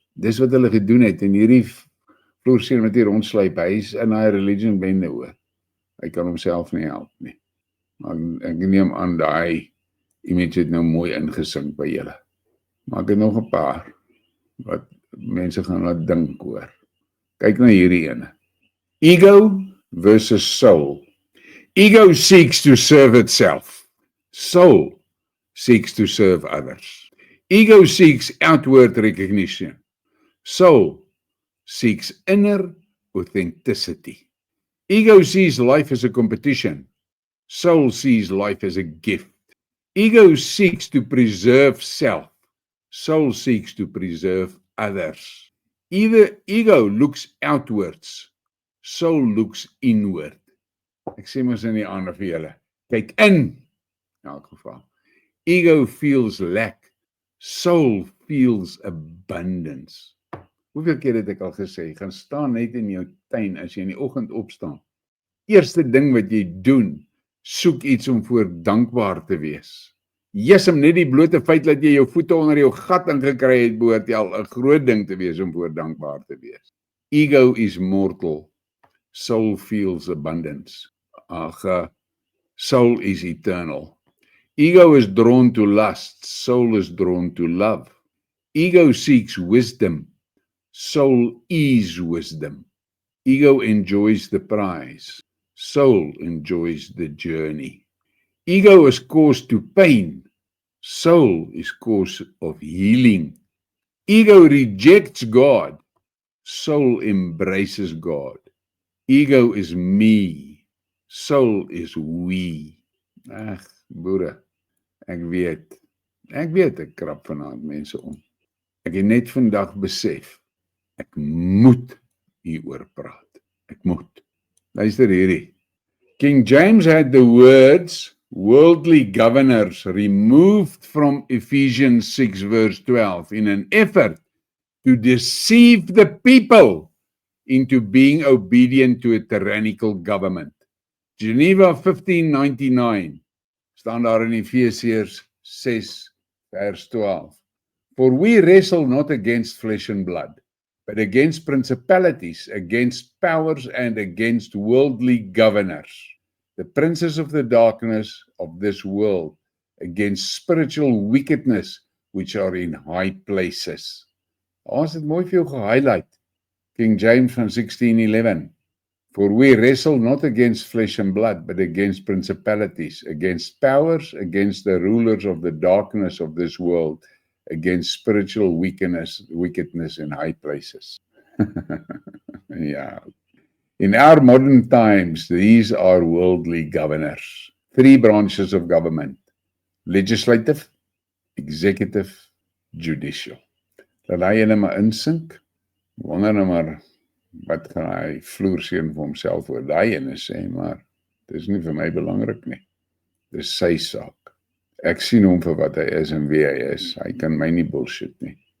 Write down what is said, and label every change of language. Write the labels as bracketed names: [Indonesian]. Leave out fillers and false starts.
[Afrikaans] Dis wat hulle gedoen het, en hierdie vloerseun wat hier rondsluip, hy is in hy religion bende hoor. Hy kan homself nie help nie. Maar ek neem aan daai image het nou mooi ingesink by julle. Maar ek het nog 'n paar wat mense gaan laat dink hoor. Kyk na hierdie ene. Ego versus soul. [English] Ego seeks to serve itself. Soul seeks to serve others. Ego seeks outward recognition. Soul seeks inner authenticity. Ego sees life as a competition. Soul sees life as a gift. Ego seeks to preserve self. Soul seeks to preserve others. Ego looks outwards. Soul looks inward. [Afrikaans] Ek sê mos in die ander vir julle, kyk in elk geval. [English] Ego feels lack. Soul feels abundance. [Afrikaans] Hoeveel keer het ek al gesê, gaan staan net in jou tuin as jy in die oggend opstaan. Eerste ding wat jy doen, soek iets om voor dankbaar te wees. Jesem, net die blote feit dat jy jou voete onder jou gat ingekry het, behoort jy al 'n groot ding te wees om voor dankbaar te wees. [English] Ego is mortal. Soul feels abundance. Soul is eternal. Ego is drawn to lust. Soul is drawn to love. Ego seeks wisdom. Soul is wisdom. Ego enjoys the prize. Soul enjoys the journey. Ego is cause to pain. Soul is cause of healing. Ego rejects God. Soul embraces God. Ego is me. Soul is we. [Afrikaans] Ag, boere, ek weet, ek krap vanaand mense om. Ek het net vandag besef, ek moet hieroor praat. Ek moet. Luister hierdie. [English] King James had the words worldly governors removed from Ephesians 6 verse 12 in an effort to deceive the people into being obedient to a tyrannical government. [Afrikaans] Geneva 1599 staan daar in Efesiërs 6 vers 12. [English] For we wrestle not against flesh and blood, but against principalities, against powers, and against worldly governors, the princes of the darkness of this world, against spiritual wickedness which are in high places. [Afrikaans] Daar is dit mooi vir jou gehighlight. King James van 1611. [English] For we wrestle not against flesh and blood, but against principalities, against powers, against the rulers of the darkness of this world, against spiritual wickedness in high places. Yeah. In our modern times, these are worldly governors. 3 branches of government: legislative, executive, judicial. [Afrikaans] Laat hy ene maar insink. Wonder nou maar, wat gaan hy vloerseun vir homself oor daai ene sê, maar dit is nie vir my belangrik nie. Dit is sy saak. Ek sien hom vir wat hy is en wie hy is. Hy kan my nie bullshit nie.